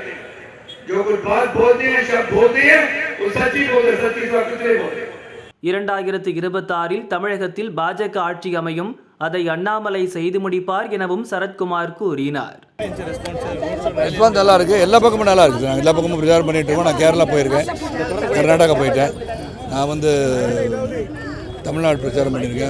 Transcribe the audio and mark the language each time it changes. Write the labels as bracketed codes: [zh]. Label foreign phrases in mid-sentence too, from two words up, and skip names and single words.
[hi] जो कुछ बात बोलते हैं, शब्द बोलते हैं, वो सच्ची बोलते हैं, सच्ची बात कुछ नहीं बोलते. [ta] 2026 தமிழகத்தில் பாஜக ஆட்சி அமையும், அதை அண்ணாமலை செய்து முடிப்பார் எனவும் சரத்குமார் கூறினார். ரெஸ்பான்ஸ் நல்லா இருக்கு, எல்லா பக்கமும் நல்லா இருக்கு. நான் எல்லா பக்கமும் பிரச்சாரம் பண்ணிட்டு இருக்கோம். நான் கேரளா போயிருக்கேன், கர்நாடகா போயிட்டேன், நான் வந்து தமிழ்நாடு பிரச்சாரம் பண்ணியிருக்கேன்.